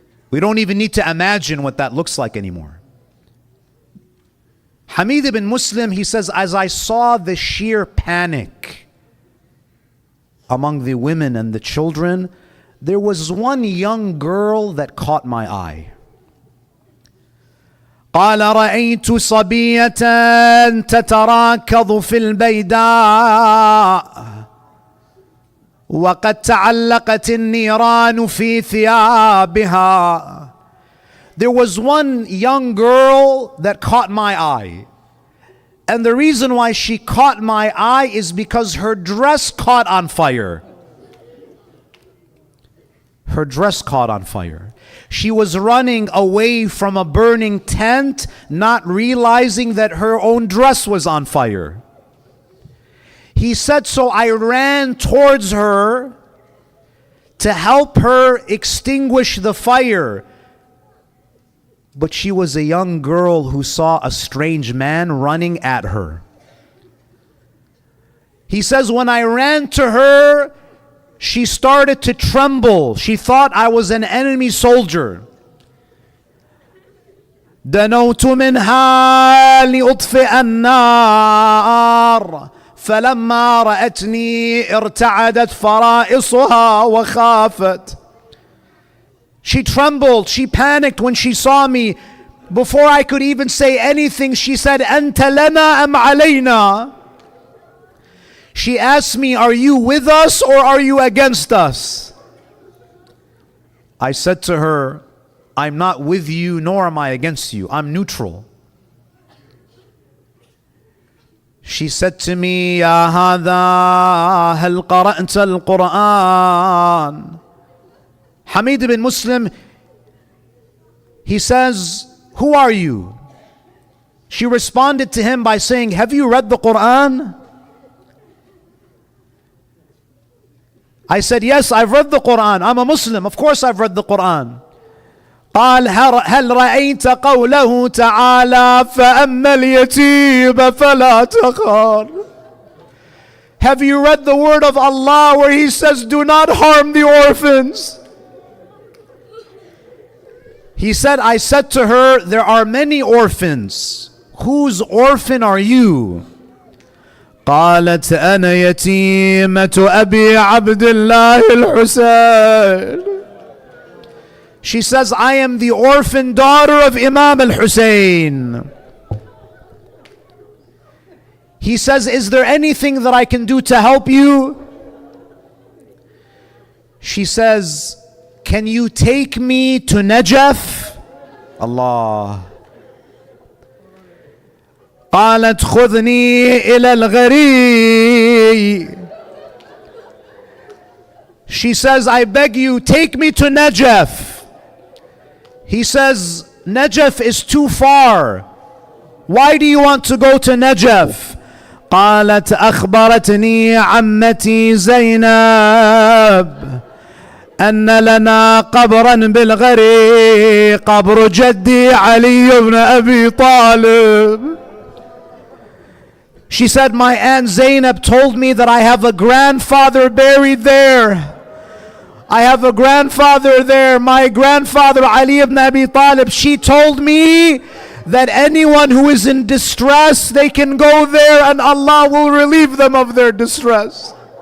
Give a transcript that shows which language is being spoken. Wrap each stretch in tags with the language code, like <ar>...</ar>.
<en>We don't even need to imagine what that looks like anymore. Hamid ibn Muslim, he says, as I saw the sheer panic among the women and the children, there was one young girl that caught my eye.</en> <ar>قال رأيت صبية تتراكض في البيداء وقد تعلقت النيران في ثيابها.</ar> <en>There was one young girl that caught my eye. And the reason why she caught my eye is because her dress caught on fire. Her dress caught on fire. She was running away from a burning tent, not realizing that her own dress was on fire. He said, so I ran towards her to help her extinguish the fire. But she was a young girl who saw a strange man running at her. He says, when I ran to her, she started to tremble. She thought I was an enemy soldier.</en> <ar>دنوت منها لأطفئ النار فلما رأتني ارتعدت فرائصها وخافت.</ar> <en>She trembled, she panicked when she saw me. Before I could even say anything, she said,</en> <ar>أنت لنا أم علينا?</ar> <en>She asked me, are you with us or are you against us? I said to her, I'm not with you nor am I against you. I'm neutral. She said to me,</en> <ar>يا هذا هل قرأت القرآن?</ar> <en>Hamid ibn Muslim, he says, who are you? She responded to him by saying, have you read the Quran? I said, yes, I've read the Quran. I'm a Muslim. Of course I've read the Quran.</en> <ar>قال هل رأيت قوله تعالى فأما اليتيم فلا تقهر.</ar> <en>Have you read the word of Allah where He says, do not harm the orphans? He said, I said to her, there are many orphans. Whose orphan are you?</en> <ar>قالت أنا يتيمة أبي عبد الله الحسين.</ar> <en>She says, I am the orphan daughter of Imam al-Hussein. He says, is there anything that I can do to help you? She says, can you take me to Najaf? Allah.</en> <ar>قالت خذني إلى الغري.</ar> <en>She says, I beg you, take me to Najaf. He says, Najaf is too far. Why do you want to go to Najaf?</en> <ar>قالت أخبرتني عمتي زينب أن لنا قبرا بالغري قبر جدي علي بن أبي طالب.</ar> <en>She said, my Aunt Zainab told me that I have a grandfather buried there. I have a grandfather there, my grandfather Ali ibn Abi Talib. She told me that anyone who is in distress, they can go there and Allah will relieve them of their distress.</en>